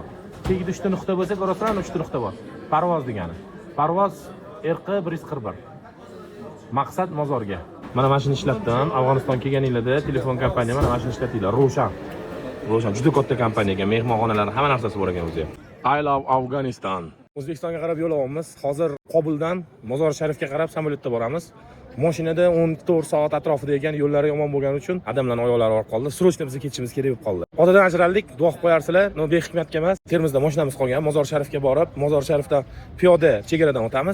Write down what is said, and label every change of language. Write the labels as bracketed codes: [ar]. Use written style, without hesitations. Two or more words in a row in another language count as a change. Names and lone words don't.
[uz] Tagida 3 ta nuqta bo'lsa, ko'rasizlar, 3 ta nuqta bor. Parvoz degani. Parvoz RQ 141. Maqsad mozorga. Mana mashina ishlatdim. Afg'oniston kelganinglarda telefon kompaniya mana mashina ishlatdilar. Roshan juda katta kompaniya ekan. Mehmonxonalar, hamma narsasi bor ekan o'zi. [en] I love Afghanistan. [uz] O'zbekistonga qarab yo'l olamiz. Hozir Qobuldan Mozor Sharifga qarab samolyotda boramiz. Mashinada 14 soat atrofida ekan, yo'llari yomon bo'lgani uchun odamlarning oyoqlari og'rib qoldi. Srochno biz ketishimiz kerak bo'lib qoldi. Otadan ajraldik, duo qilib qo'yarsizlar. No behikmatga emas. Termizda mashinamiz qolgan. Mozor Sharifga borib, Mozor Sharifdan piyoda chegaradan o'tamiz.